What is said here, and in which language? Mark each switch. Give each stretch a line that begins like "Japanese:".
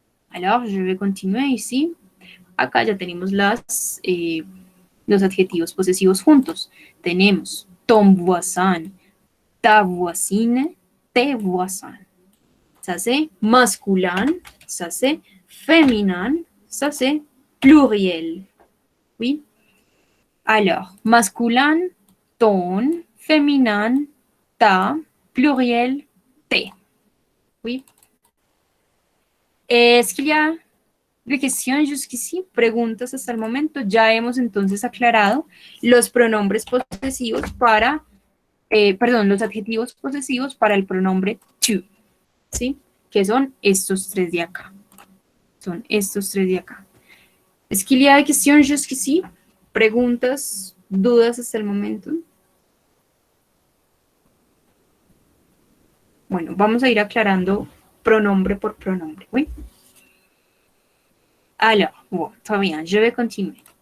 French: Alors, je vais continuer ici.
Spanish: Acá ya tenemos los adjetivos posesivos juntos. Tenemos
French: ton voisin, ta voisine, tes voisins. Ça c'est masculin, ça c'est féminin, ça c'est pluriel. Oui. Alors, masculin, ton, féminin, ta, pluriel, tes. Oui. Est-ce qu'il y a des questions jusqu'ici?
Spanish: Preguntas hasta el momento. Ya hemos entonces aclarado los pronombres posesivos para, los adjetivos posesivos para el pronombre tu. ¿Sí? Que son estos tres de acá. Son estos tres de acá.
French: ¿Es qu'il y a des questions jusqu'ici?
Spanish: Preguntas, dudas hasta el momento. Bueno, vamos a ir aclarando pronombre por pronombre. ¿Sí?
French: Alors, bon, très bien, je vais continuer.